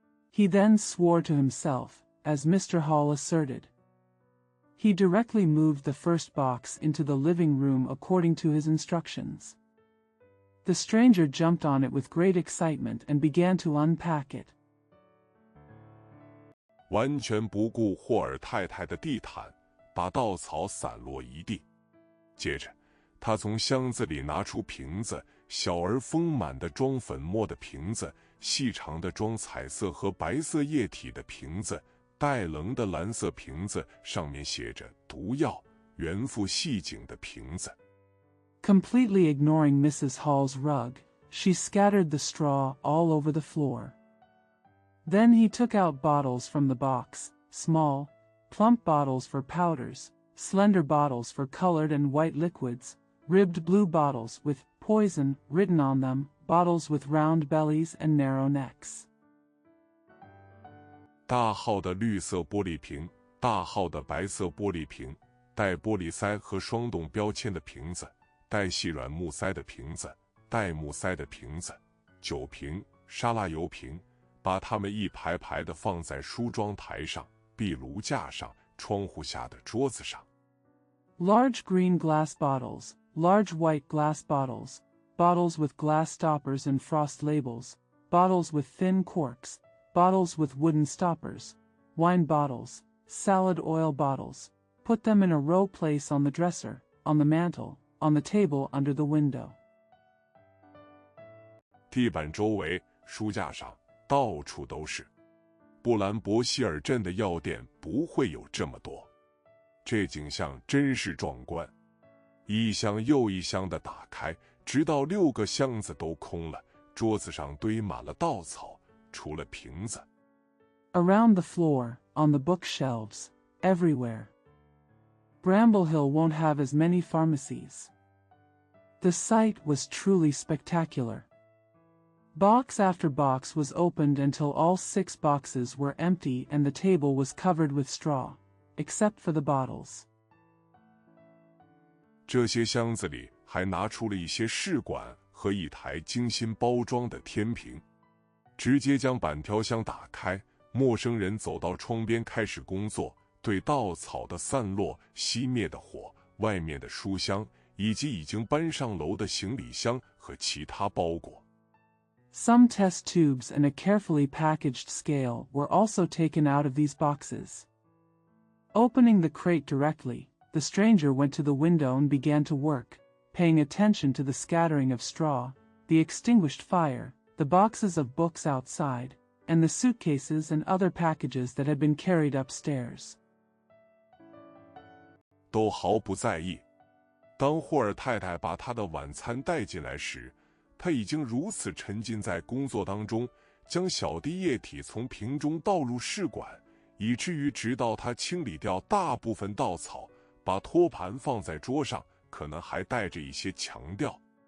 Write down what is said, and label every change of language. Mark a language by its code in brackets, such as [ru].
[en] He then swore to himself, as Mr. Hall asserted. He directly moved the first box into the living room according to his instructions. The stranger jumped on it with great excitement and began to unpack it. [zh] 完全不顾霍尔太太的地毯，把稻草散落一地。接着，他从箱子里拿出瓶子，小而丰满的装粉末的瓶子，细长的装彩色和白色液体的瓶子，带棱的蓝色瓶子，上面写着毒药，原附细颈的瓶子。 [en] Completely ignoring Mrs. Hall's rug, she scattered the straw all over the floor. Then he took out bottles from the box, small, plump bottles for powders, slender bottles for colored and white liquids, ribbed blue bottles with poison written on them, bottles with round bellies and narrow necks. [zh] 大号的绿色玻璃瓶，大号的白色玻璃瓶，带玻璃塞和双洞标签的瓶子，带细软木塞的瓶子，带木塞的瓶子，酒瓶、沙拉油瓶，把它们一排排地放在梳妆台上、壁炉架上、窗户下的桌子上。 [en] Large green glass bottles, large white glass bottles, bottles with glass stoppers and frost labels, bottles with thin corks, bottles with wooden stoppers, wine bottles, salad oil bottles. Put them in a row place on the dresser, on the mantel, on the table under the window. [zh] 地板周围、书架上，到处都是。布兰博希尔镇的药店不会有这么多。这景象真是壮观，一箱又一箱的打开，直到6个箱子都空了，桌子上堆满了稻草，除了瓶子。 [en] Around the floor, on the bookshelves, everywhere. Bramble Hill won't have as many pharmacies. The sight was truly spectacular. Box after box was opened until all 6 boxes were empty and the table was covered with straw, except for the bottles. [zh] 这些箱子里还拿出了一些试管和一台精心包装的天平。直接将板条箱打开，陌生人走到窗边开始工作，对稻草的散落、熄灭的火、外面的书箱，以及已经搬上楼的行李箱和其他包裹。 [en] Some test tubes and a carefully packaged scale were also taken out of these boxes. Opening the crate directly, the stranger went to the window and began to work, paying attention to the scattering of straw, the extinguished fire, the boxes of books outside, and the suitcases and other packages that had been carried upstairs. [zh] 都毫不在意。当霍尔太太把她的晚餐带进来时，她已经如此沉浸在工作当中，将小滴液体从瓶中倒入试管，以至于直到她清理掉大部分稻草，把托盘放在桌上，可能还带着一些强调。